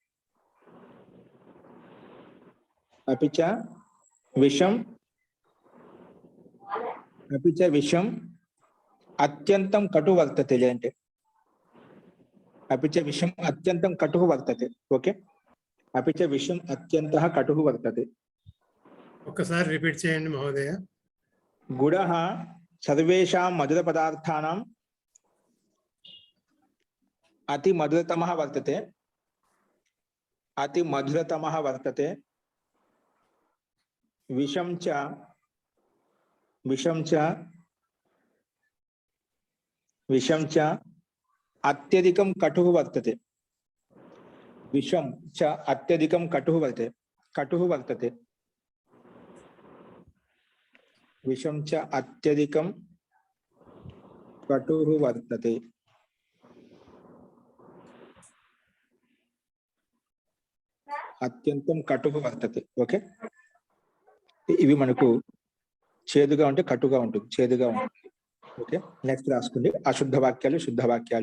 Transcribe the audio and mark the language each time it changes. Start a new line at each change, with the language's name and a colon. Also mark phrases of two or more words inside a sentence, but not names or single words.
Sanskrit: अपि च विषम अपि च विषम अत्यंतं कटु वर्तते. लेंटे अपि च विषम अत्यंतं कटुः वर्तते. ओके. अपि च विषम अत्यंतः कटुः वर्तते.
Telugu: ఒక్కసారి రిపీట్ చేయండి మహోదయ.
Sanskrit: गुडः सर्वेषां मधुर पदार्थानां अति मधुरतमः वर्तते. अति मधुरतमः वर्तते. विषम च अत्यधिकं कटुः वर्तते. विषम च अत्यधिकं कटुः वर्तते. विषम च अत्यधिकं कटुः वर्तते. అత్యంతం కటుగా వర్తతే. ఓకే.
Telugu: ఇవి మనకు చేదుగా ఉంటే కటుగా ఉంటుంది, చేదుగా ఉంటుంది. ఓకే. నెక్స్ట్ రాసుకోండి అశుద్ధ వాక్యాలు, శుద్ధ వాక్యాలు.